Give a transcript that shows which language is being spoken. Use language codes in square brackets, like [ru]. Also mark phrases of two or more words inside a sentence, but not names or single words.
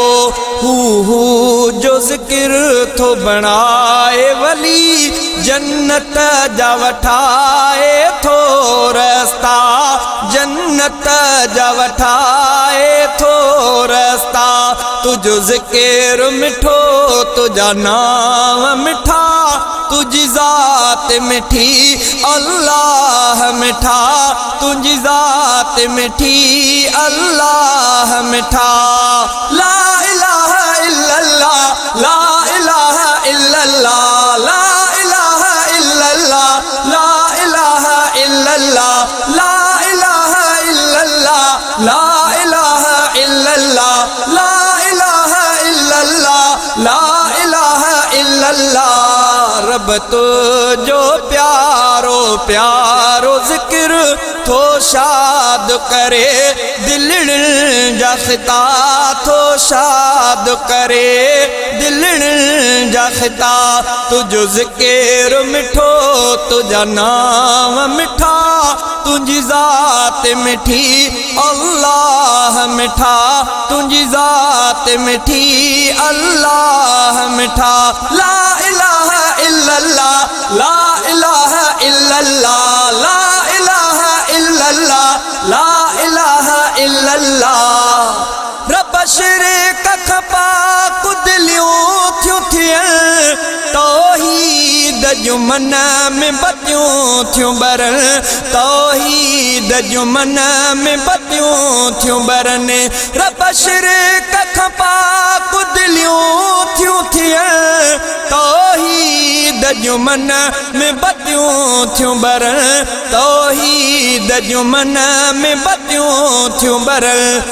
[sd] हू जो ज़िक्र थो बणाए वली जन्नत जा वठाए थो रस्ता जन्नत जा वठाए थो रस्ता। तुझो ज़िक्र मिठो तुझा नाम मिठा तुझी ज़ात मिठी अल्लाह मिठा तुझी ज़ात मिठी अल्लाह मिठा। [ar] لا إله إلا الله لا إله إلا الله لا إله إلا الله لا إله إلا الله لا إله إلا الله لا إله إلا الله لا إله إلا الله لا إله إلا الله. [sd] रब तुझो प्यारो प्यारो ज़िक्र थो शाद करे दिल जाखता थो शाद करे दिल जाखता। तुझो ज़िक्र मिठो तुझा नाम मिठा तुझी ज़ात मिठी अल्लाह मिठा तुझी ज़ात मिठी अल्लाह मिठा। [ar] لا إله إلا الله لا إله إلا الله لا إله إلا الله لا إله إلا الله. [sd] रब शिरक खपा कुदलियूं थियूं थियनि तौहीद जूं मन में बतियूं थियूं बरनि तौहीद जूं मन में बतियूं थियूं बरनि। रब शिरक खपा कुदलियूं थियूं थियनि तौहीद जूं मन में बतियूं थियूं बरनि तौहीद जूं मन में बतियूं थियूं बरनि।